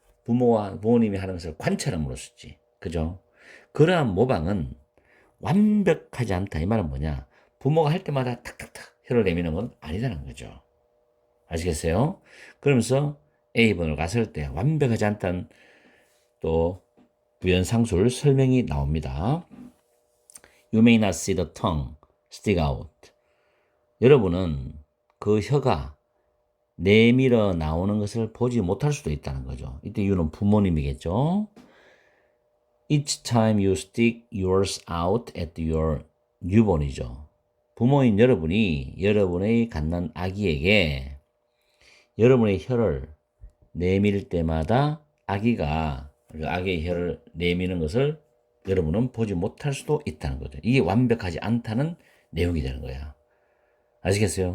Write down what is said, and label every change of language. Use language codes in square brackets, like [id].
[ko] 부모님이 하는 것을 관찰함으로써지. 그죠? 그러한 모방은 완벽하지 않다. 이 말은 뭐냐? 부모가 할 때마다 탁탁탁 혀를 내미는 건 아니다는 거죠. 아시겠어요? 그러면서 A번을 갔을 때 완벽하지 않다는 또 부연상술 설명이 나옵니다. [en] You may not see the tongue stick out. [ko] 여러분은 그 혀가 내밀어 나오는 것을 보지 못할 수도 있다는 거죠. 이때 you는 부모님이겠죠. [en] Each time you stick yours out at your newborn이죠. [ko] 부모인 여러분이 여러분의 갓난 아기에게 여러분의 혀를 내밀 때마다 아기의 혀를 내미는 것을 여러분은 보지 못할 수도 있다는 거죠. 이게 완벽하지 않다는 내용이 되는 거야. 아시겠어요?